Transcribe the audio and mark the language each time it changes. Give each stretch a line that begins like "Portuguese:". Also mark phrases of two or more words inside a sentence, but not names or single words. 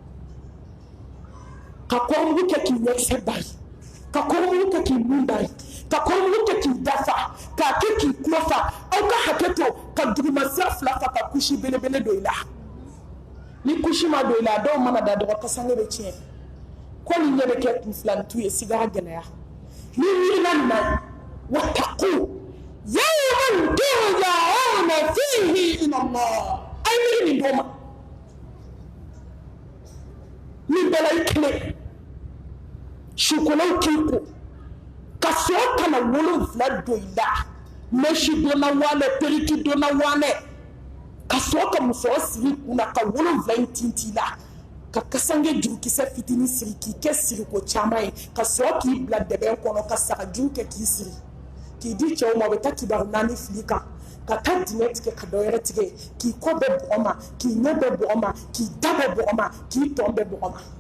Bambara: ka kɔrɔmugu kɛ k'i ɲɛkisɛ bari ka kɔrɔmugu kɛ k'i nun bari ka kɔrɔmugu kɛ k'i dafa k'a kɛ k'i tulo fa aw ka hakɛ to ka dugumasira 2 fa ka kusi belebele don i la ni kusi ma don i la dɔw mana da dɔgɔ kasange bɛ tiɲɛ ko nin ɲɛ bɛ kɛ kunfilantu ye sigara gɛlɛya ni wulila nin na
Arabic: واتقوا يوما ترجعون فيه إلى الله
Bambara: ay miiri nin dɔw ma nin bɛɛ la i kelen sukolaw k'i ko ka sɔrɔ ka na 7 don i la mɛsi donna wanɛ periki donna wanɛ ka sɔrɔ ka muso siri kun na ka 7 in tinti la ka kasange jurukisɛ fitinin siri k'i kɛ siriko caman ye ka sɔrɔ k'i bila dɛbɛn kɔnɔ ka sagaju kɛ k'i siri k'i di cɛw ma u bɛ taa kibaru 4 fili kan ka taa dingɛ tigɛ ka dɔ wɛrɛ tigɛ k'i kɔ bɛ bɔgɔ ma k'i ɲɛ bɛ bɔgɔ ma k'i da bɛ bɔgɔ ma k'i tɔn bɛ bɔgɔ ma